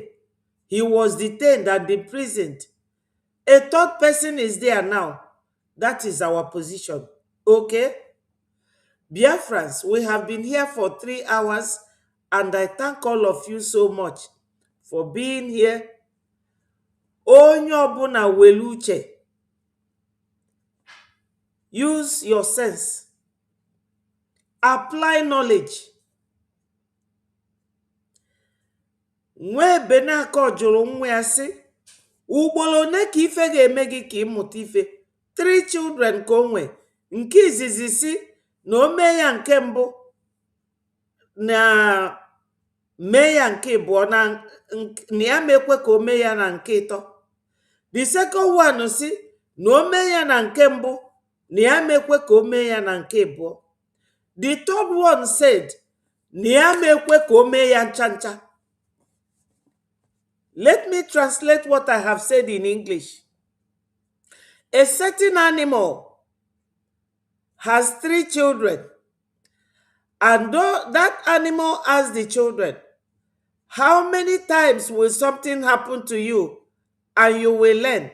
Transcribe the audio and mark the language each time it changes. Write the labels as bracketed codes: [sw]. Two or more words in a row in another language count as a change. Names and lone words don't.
[en] He was detained and imprisoned. A third person is there now. That is our position. Okay? Biafrans, we have been here for 3 hours, and I thank all of you so much for being here. [ig] Onye ọbụla were uche. [en] Use your sense. Apply knowledge. [ig] Nwe benako jụrụ nwa ya sị, ugboro one ka ife ga-eme gị ka ịmụta ife? 3 children ka o nwe. Nke izizi si na o mee ya nke mbụ na mee ya nke abụọ na ya mekwe ka o mee ya na nke ịtọ. [en] The second one [ig] si na o mee ya na nke mbụ na ya mekwe ka o mee ya na nke abụọ. [en] The third one said [ig] na ya mekwe ka o mee ya ncha ncha. [en] Let me translate what I have said in English. A certain animal has 3 children, and though that animal asked the children, how many times will something happen to you and you will learn?